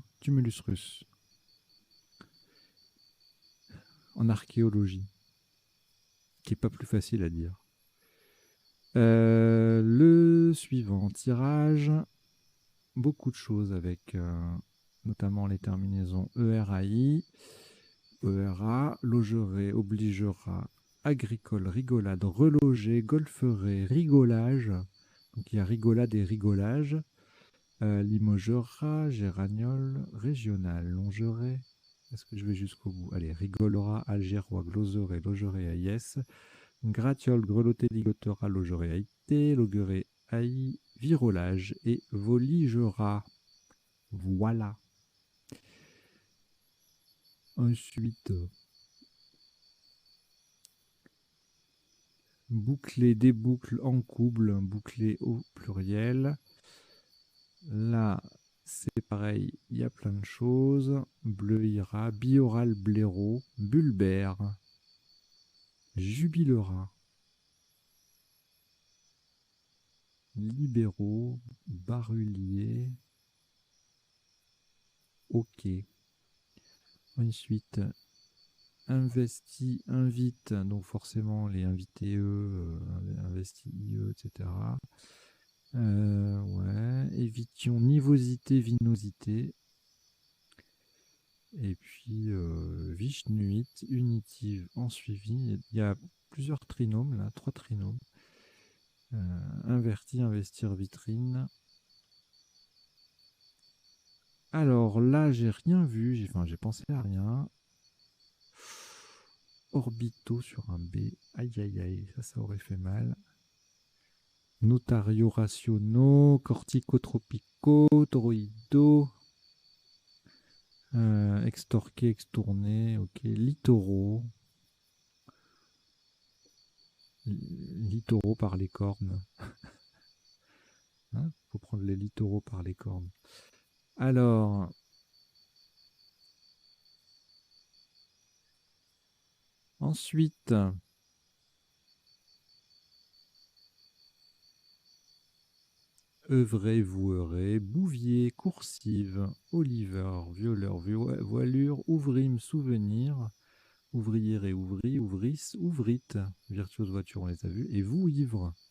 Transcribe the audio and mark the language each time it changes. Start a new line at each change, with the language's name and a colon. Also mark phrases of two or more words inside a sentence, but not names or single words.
French: Tumulus russe. En archéologie. Qui est pas plus facile à dire. Le suivant, tirage. Beaucoup de choses avec notamment les terminaisons ERAI, ERA, logerait, obligera, agricole, rigolade, reloger, golferet, rigolage. Donc il y a rigolade et rigolage. Limogera, Géragnole, régional, longerait. Est-ce que je vais jusqu'au bout? Allez, rigolera, algérois, gloseret, logerait, aïs. Gratiole, greloté, ligotera, logerait, aïté, loguerait, aï, virolage et voligera. Voilà. Ensuite, boucler, déboucle, encouble, boucler au pluriel. Là, c'est pareil, il y a plein de choses. Bleuira, bioral, blaireau, bulbère, jubilera, libéraux, barulier, ok. Ensuite, investi, invite, donc forcément les invités eux, investi IE, etc. Ouais, évition, nivosité, vinosité. Et puis Vishnuit, unitive en suivi. Il y a plusieurs trinômes là, 3 trinômes. Inverti, investir, vitrine. Alors là, j'ai rien vu, j'ai pensé à rien. Orbito sur un B. Aïe aïe aïe, ça aurait fait mal. Notario rationaux, corticotropico, toroïdo, extorqué, extourné, ok, littoraux. Littoraux par les cornes. Hein, faut prendre les littoraux par les cornes. Alors, Ensuite, œuvrez, vouerez, bouvier, coursive, Oliver, violeur, voilure, ouvrime, souvenir, ouvrière et ouvri, ouvrisse, ouvrite, virtuose voiture, on les a vus, et vous, ivre.